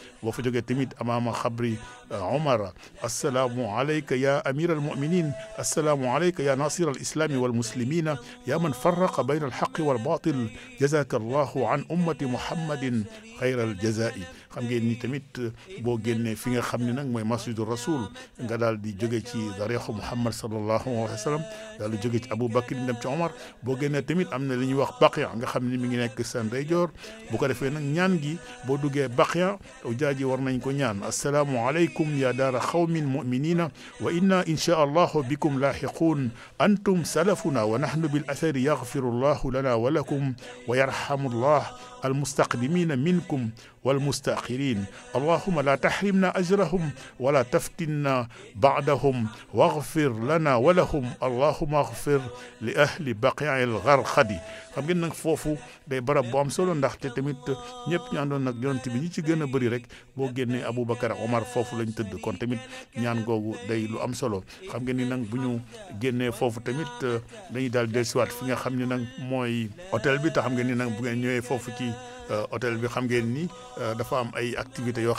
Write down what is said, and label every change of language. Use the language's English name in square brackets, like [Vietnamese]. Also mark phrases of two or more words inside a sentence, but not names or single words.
[Wolof] boo fa jógee tamit amaama xabri Omar [Arabic] السلام عليك يا أمير المؤمنين السلام عليك يا ناصر الإسلام والمسلمين يا من فرق بين الحق والباطل جزاك الله عن أمة محمد خير الجزاء [Wolof] xam ngeen ni tamit boo génnee fi nga xam ne nag mooy [Arabic] مسجد رسول [Wolof] nga daal di jóge ci darixu muhammad [Arabic] صلى الله عليه وسلم [Wolof] daal di jóge ci abou bakr dem ci omar boo génnee tamit am na li ñuy wax baqiya nga xam ne mi ngi nekk sa ndeyjoor bu ko defee nag ñaan gi boo duggee baqiya ujaaji war nañ ko ñaan [Arabic] السلام عليكم يا دار قوم مؤمنين وإنا إن شاء الله بكم لاحقون أنتم سلفنا ونحن بالأثر يغفر الله لنا ولكم ويرحم الله المستقدمين منكم والمستأخرين اللهم لا تحرمنا أجرهم ولا تفتنا بعدهم واغفر لنا ولهم اللهم اغفر لأهل بقيع الغرقد [Wolof] xam ngeen nag foofu day barab bu am solo ndaxte tamit ñëpp ñu àndoon nag yonent bi ñi ci gën a bëri rek boo génnee Aboubacar ak Omar foofu lañ tëdd kon tamit ñaan googu day lu am solo xam ngeen ni nag bu ñu génnee foofu tamit dañuy daal dellusiwaat fi nga xam ne nag mooy hôtel bi te xam ngeen ni nag bu ngeen ñëwee foofu ci hôtel bi xam ngeen ni dafa am ay activités yoo